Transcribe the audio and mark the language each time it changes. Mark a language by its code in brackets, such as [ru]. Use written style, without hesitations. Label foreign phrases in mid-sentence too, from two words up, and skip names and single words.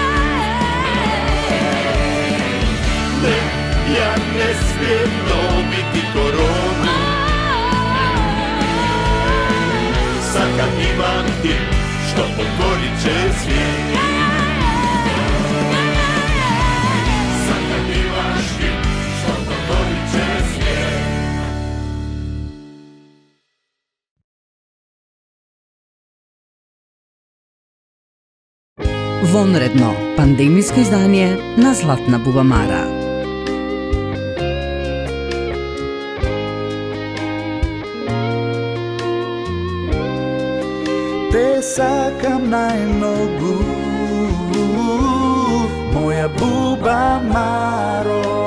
[hr] Ne, ja ne smijem dobiti koronu, sad kad imam hit što pokorit će svijet. Sad kad imaš hit što pokorit će svijet. [mk] Вонредно пандемijsko издание на Златна бубамара. Те сакам најмногу, моја Бубамаро.